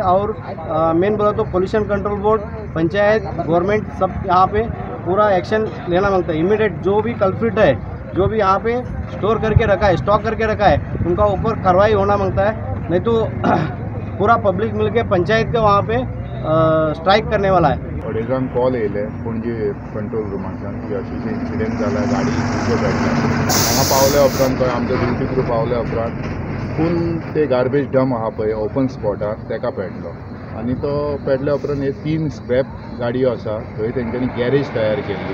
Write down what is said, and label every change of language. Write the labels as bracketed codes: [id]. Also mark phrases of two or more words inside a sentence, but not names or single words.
[hi] और मेन बोला तो पोल्यूशन कंट्रोल बोर्ड, पंचायत, गवर्नमेंट सब यहाँ पे पूरा एक्शन लेना मांगता है। इमीडिएट जो भी कल्प्रिट है, जो भी यहाँ पे स्टोर करके रखा है, स्टॉक करके रखा है, उनका ऊपर कार्रवाई होना मांगता है। नहीं तो पूरा पब्लिक मिलके पंचायत के वहाँ पे स्ट्राइक करने वाला है। [kok] अडेजान कॉल येयले पणजी कंट्रोल रुमाच्यान की अशें इन्सिडेंट जाला, गाडी उजो पेटला। हांगा पावले उपरांत खंय आमचो [en] duty crew [kok] पावले उपरांत फूल ते [en] garbage dump [kok] आहा पळय ओपन स्पॉटार तेका पेटलो। आनी तो पेटल्या उपरांत हे 3 स्क्रॅप गाडयो आसा, थंय तेंच्यांनी गॅरेज तयार केल्ली।